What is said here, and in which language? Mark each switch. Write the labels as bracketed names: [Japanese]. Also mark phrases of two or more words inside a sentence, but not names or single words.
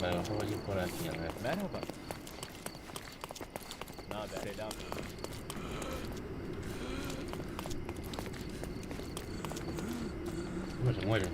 [Spanish] oye por aquí, a ver. [Turkish] Merhaba. Naber? Selam. [Spanish] Uno se muere.